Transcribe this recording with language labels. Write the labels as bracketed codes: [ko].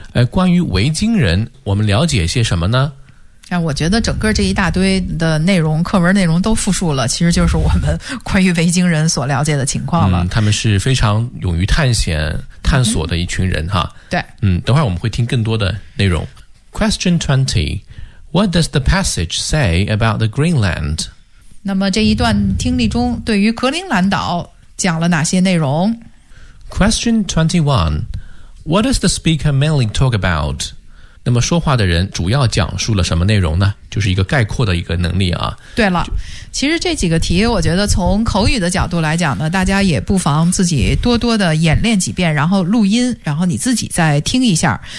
[zh] 关于维京人我们了解些什么呢？我觉得整个这一大堆的内容，课文内容都复述了，其实就是我们关于维京人所了解的情况了。嗯，他们是非常勇于探险探索的一群人哈。对。嗯，等会儿我们会听更多的内容。 [en] Question 20. What does the passage say about the Greenland? [zh] 那么这一段听力中对于格陵兰岛讲了哪些内容？ [en] Question 21. What does the speaker mainly talk about? [zh] 那么说话的人主要讲述了什么内容呢？就是一个概括的一个能力啊。对了，其实这几个题我觉得从口语的角度来讲呢，大家也不妨自己多多的演练几遍，然后录音，然后你自己再听一下。